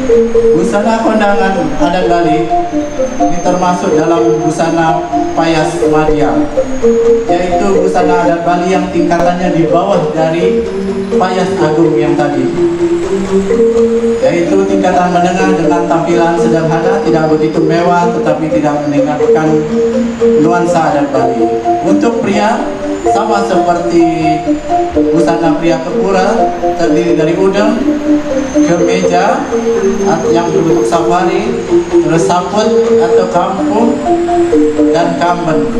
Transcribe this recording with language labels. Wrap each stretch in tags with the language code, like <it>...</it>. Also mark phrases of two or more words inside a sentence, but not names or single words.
<id>Busana kondangan adat Bali ini termasuk dalam busana payas madya, yaitu busana adat Bali yang tingkatannya di bawah dari payas agung yang tadi, yaitu tingkatan menengah dengan tampilan sederhana, tidak begitu mewah tetapi tidak meninggalkan nuansa adat Bali. Untuk pria sama seperti busana pria kepura, terdiri dari udeng, kemeja yang berbentuk safari, terus saput atau kampung, dan kamben.</id>